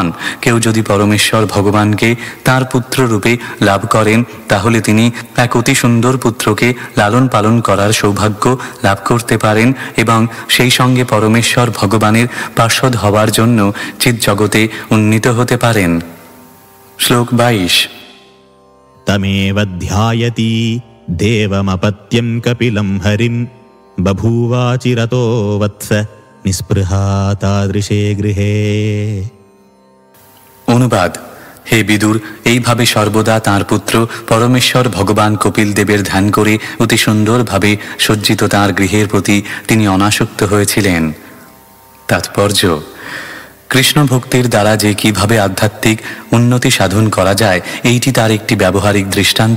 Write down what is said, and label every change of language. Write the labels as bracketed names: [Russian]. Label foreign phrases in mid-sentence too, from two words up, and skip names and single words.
[Bangla] কেউ যদি পরমেশ্বর ভগবানকে তার পুত্ররূপে লাভ করেন তাহলে তিনি এক অতি সুন্দর পুত্রকে লালন পালন করার সৌভাগ্য লাভ করতে পারেন এবং সেই সঙ্গে পরমেশ্বর ভগবানের পার্ষদ হওয়ার জন্য চিৎজগতে উন্নীত হতে পারেন। শ্লোক 22। [Sanskrit] तमेव ध्यायति देवमपत्यं कपिलं हरिं बभूवाचिरतो वत्स निस्पृहा तादृशे गृहे। [Bangla] অনুবাদ: হে বিদুর, এইভাবে সর্বদা তাঁর পুত্র পরমেশ্বর ভগবান কপিল দেবের ধ্যান করে অতি সুন্দরভাবে সজ্জিত তাঁর গৃহের প্রতি তিনি অনাসক্ত হয়েছিলেন। তাৎপর্য: কৃষ্ণ ভক্তির দ্বারা যে কিভাবে আধ্যাত্মিক উন্নতি সাধন করা যায় এইটি তার একটি ব্যবহারিক দৃষ্টান্ত।